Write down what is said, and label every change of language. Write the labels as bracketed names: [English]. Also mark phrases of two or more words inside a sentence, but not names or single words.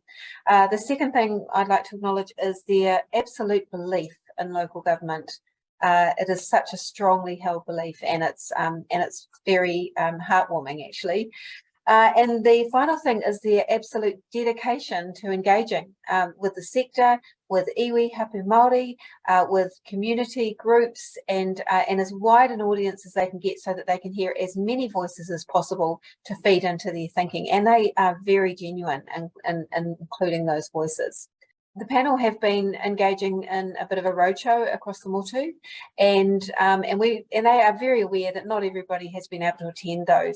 [English] The second thing I'd like to acknowledge is their absolute belief in local government. It is such a strongly held belief, and it's very heartwarming, actually. And the final thing is their absolute dedication to engaging with the sector, with [Māori] iwi, hapu Māori, [English] with community groups, and as wide an audience as they can get so that they can hear as many voices as possible to feed into their thinking. And they are very genuine in including those voices. The panel have been engaging in a bit of a roadshow across the motu, and they are very aware that not everybody has been able to attend those.